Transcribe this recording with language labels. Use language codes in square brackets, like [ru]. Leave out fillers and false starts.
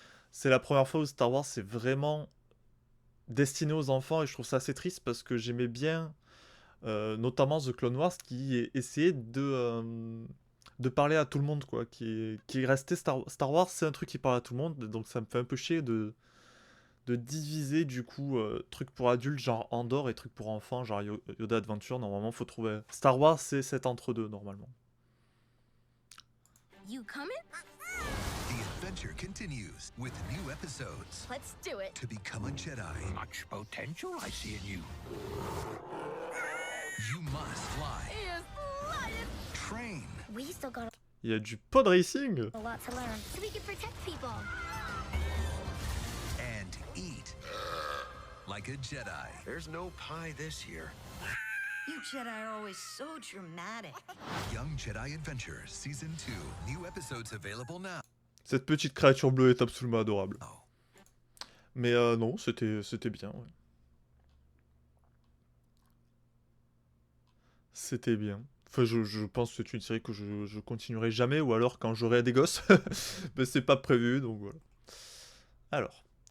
[fr] C'est la première fois où Star Wars c'est vraiment destiné aux enfants et je trouve ça assez triste parce que j'aimais bien notamment The Clone Wars qui essayait de parler à tout le monde quoi, qui est resté Star Wars c'est un truc qui parle à tout le monde donc ça me fait un peu chier de diviser du coup trucs pour adultes genre Andorre et trucs pour enfants genre Yoda Adventure. Normalement faut trouver Star Wars c'est cet entre-deux normalement. [en] You coming? The adventure continues with new episodes. Let's do it. To become a Jedi, Much potential I see in you. you must fly, Is flying. train, We still got [fr] Il y a du pod racing. [en] a lot to learn, so we can protect people. and eat like a Jedi. There's no pie this year. You Jedi are always so dramatic. Young Jedi Adventure Season 2. New episodes available now. [fr] Cette petite créature bleue est absolument adorable. Mais non, c'était bien. Ouais. C'était bien. Enfin, je pense que c'est une série que je continuerai jamais, ou alors quand j'aurai des gosses. Mais c'est pas prévu, donc voilà. Alors,